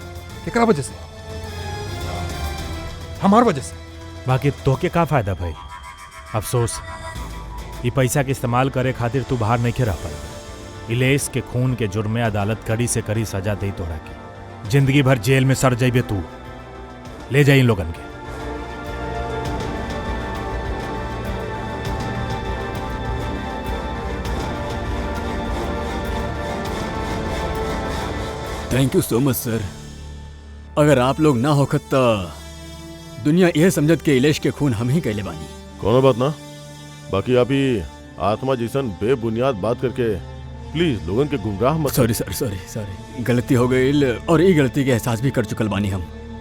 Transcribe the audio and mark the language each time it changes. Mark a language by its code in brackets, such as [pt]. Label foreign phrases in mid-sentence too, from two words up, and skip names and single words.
[bho] एकरा वजह से, हमार वजह से। बाकी तोके का फायदा भाई? अफसोस ये पैसा के इस्तेमाल करे खातिर तू बाहर नहीं रह पाई। इलेश के खून के जुर्म में अदालत कड़ी से कड़ी सजा दे तोरा के। जिंदगी भर जेल में सड़ जाइबे तू। ले जाई इन लोगन के। [en] Thank you so much sir. [bho] अगर आप लोग ना होखत तो दुनिया यह समझत के इलेश के खून हम ही कैले बानी। कोनो बात ना। बाकी आप ही आत्मा जैसन बेबुनियाद बात करके प्लीज लोगन के गुमराह मत। सॉरी सर, सॉरी गलती हो गई, और ये गलती के एहसास भी कर चुकल बानी हम।